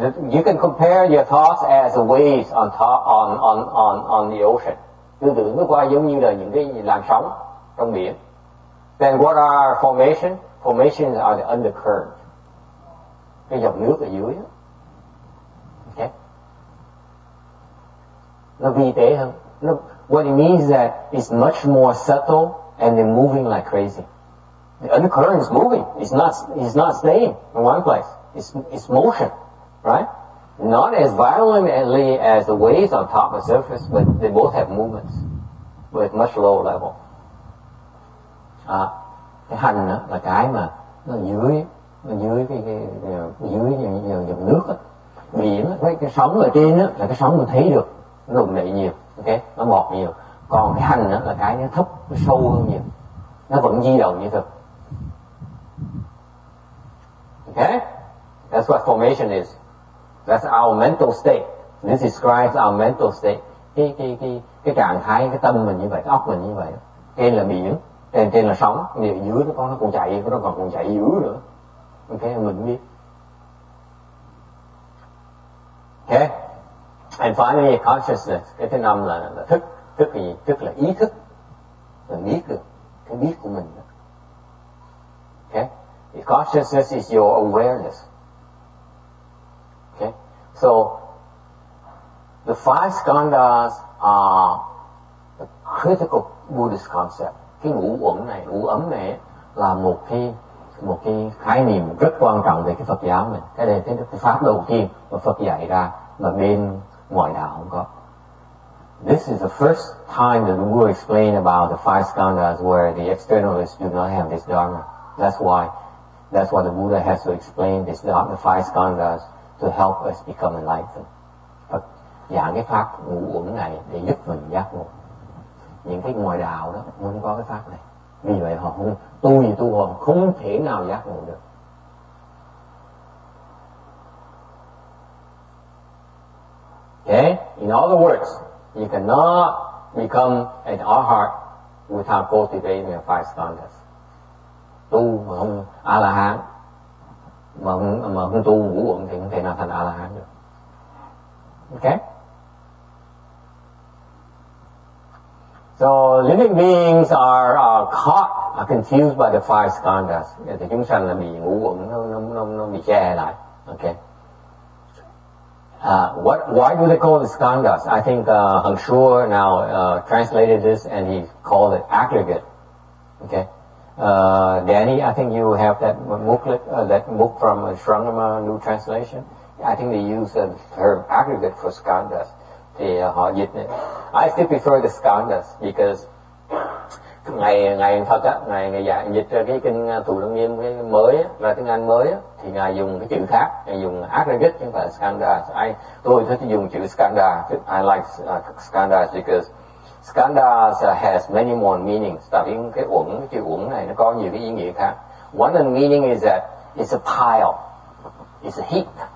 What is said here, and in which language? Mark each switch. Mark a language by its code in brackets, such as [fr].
[en] You can compare your thoughts as the waves on the ocean. [vi] Tư tưởng nó qua giống như là những cái làn sóng trong biển. [en] Then what are formation? Formations are the undercurrent. [vi] Cái dòng nước ở dưới đó. [en] Okay. [vi] Nó vi tế hơn. [en] What it means is that it's much more subtle and they're moving like crazy. The undercurrent is moving. It's not staying in one place. It's motion, right? Not as violently as the waves on top of the surface, but they both have movements, but at much lower level. [vi] Cái hành đó là cái mà nó dưới cái dưới dòng nước đó. Biển đó, cái sóng ở trên đó là cái sóng mình thấy được, nó đụng đậy nhiều, okay? Nó bọt nhiều. Còn cái hành đó là cái nó thấp, nó sâu hơn nhiều, nó vẫn di động như thực. [en] Okay? That's what formation is. That's our mental state. This describes our mental state. [vi] Cái trạng thái, cái tâm mình như vậy, cái óc mình như vậy. Trên là biển, trên là sóng, nhưng ở dưới nó còn chạy dưới nữa. Okay, mình biết. [en] Okay? And finally, consciousness. [vi] Cái thứ 5 là thức. Thức là gì? Thức là ý thức. Mình biết được cái biết của mình. [en] Okay? The consciousness is your awareness. Okay? So, the 5 skandhas are the critical Buddhist concept. [vi] Cái ngũ ấm này là một cái khái niệm rất quan trọng về cái Phật giáo mình. Cái này cái pháp đầu tiên mà Phật dạy ra mà bên ngoại đạo không có. [en] This is the first time that the Buddha explained about the 5 skandhas where the externalists do not have this dharma. That's why the Buddha has to explain this dharma, the 5 skandhas, to help us become enlightened. [vi] Phật giảng cái pháp ngũ uẩn này để giúp mình giác ngộ. Những cái ngoại đạo đó không có cái pháp này. Vì vậy họ không tu họ không thể nào giác ngộ được. [en] Okay? In other words, you cannot become an arhat without cultivating the 5 skandhas. [vi] Tu mà không A-la-hán, mà không tu ngũ uẩn thì không thể nào thành A-la-hán được. [en] Okay? So living beings are confused by the 5 skandhas. [vi] Thì chúng sanh là bị ngũ uẩn nó bị che lại. Okay. [en] Why do they call it skandhas? I think Hằng Shua now translated this and he called it aggregate. Okay, Danny, I think you have that booklet, that book from Shrangama New Translation. I think they use the term aggregate for skandhas. [vi] Thì họ dịch này. [en] I still prefer the skandhas because [vi] ngày Phật á, ngày dạy dịch ra cái kinh Tụ Lăng Nghiêm cái mới á, là tiếng Anh mới á, thì ngài dùng cái chữ khác, ngài dùng aggregate chứ không phải là skandhas. Tôi thích dùng chữ skandha. [en] I like skandhas because skandhas has many more meanings. [vi] Tại vì cái chữ uẩn này nó có nhiều cái ý nghĩa khác. [en] One of the meaning is that it's a pile, it's a heap.